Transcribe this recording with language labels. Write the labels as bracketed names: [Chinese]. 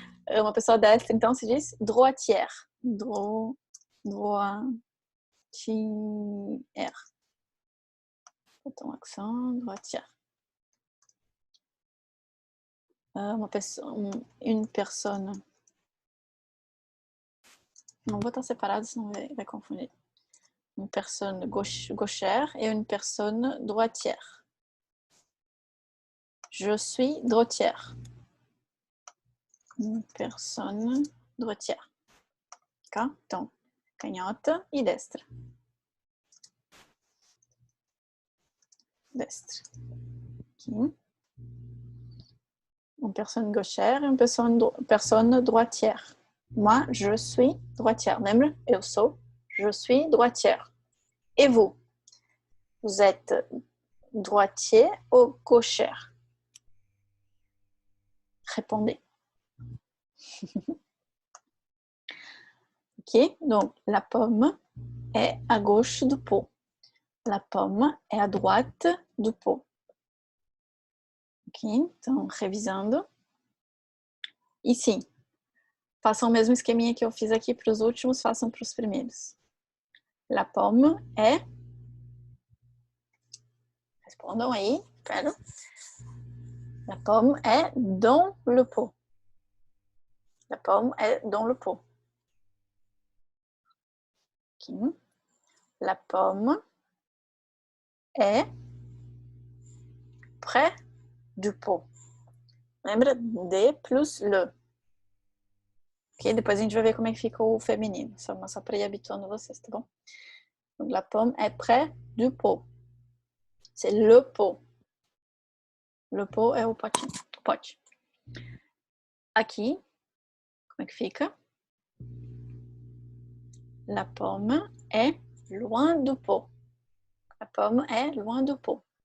[Portuguese] Uma pessoa destra, então, se diz droitière. Droitière. [French] Então, accent, droitière. [Portuguese] Uma pessoa, [French] une personne. [Portuguese] Não vou estar separado, senão vai confundir. [French] Une personne gauchère et une personne droitière. Je suis droitière. Une personne droitière. [Portuguese] Ok? Então, canhota e destra. Destra. Aqui. [French] Une personne gauchère et une personne droitière. Moi, je suis droitière. [Portuguese] Lembra? Eu sou. [French] Je suis droitière. Et vous? Vous êtes droitier ou gauchère? Répondez. Ok, donc la pomme est à gauche du pot. La pomme est à droite du pot. [Portuguese] Ok, então revisando. E sim, façam o mesmo esqueminha que eu fiz aqui para os últimos, façam para os primeiros. [French] La pomme est... [Portuguese] Respondam aí, espero. [French] La pomme est dans le pot. La pomme est dans le pot. Okay. La pomme est près du pot. [Portuguese] Lembra? [French] De plus le. Ok? [Portuguese] Depois a gente vai ver como é que fica o feminino. Só para ir habituando vocês, tá bom? [French] Donc, la pomme est près du pot. C'est le pot. Le pot [Portuguese] é o potinho. O pote. Aqui, como é que fica? [French] La pomme est loin du pot. La pomme est loin du pot.